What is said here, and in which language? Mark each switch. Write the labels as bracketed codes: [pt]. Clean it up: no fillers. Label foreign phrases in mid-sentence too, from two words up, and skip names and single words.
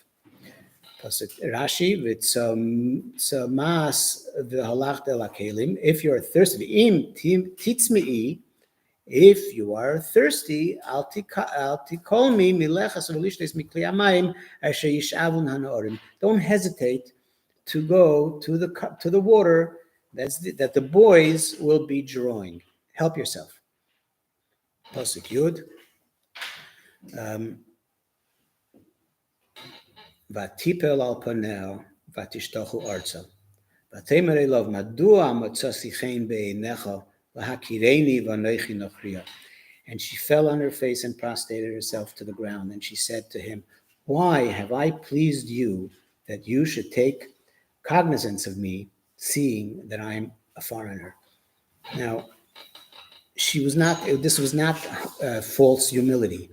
[en] Rashi, if you're thirsty, if you are thirsty, don't hesitate to go to the water that the boys will be drawing. Help yourself. [he] פסוק י. ותפל על פניה ותשתחו ארצה. ותאמר אליו מדוע מצאתי חן בעיניך להכירני ואנכי נכריה. [en] And she fell on her face and prostrated herself to the ground. And she said to him, "Why have I pleased you that you should take cognizance of me, seeing that I'm a foreigner?" Now, this was not false humility.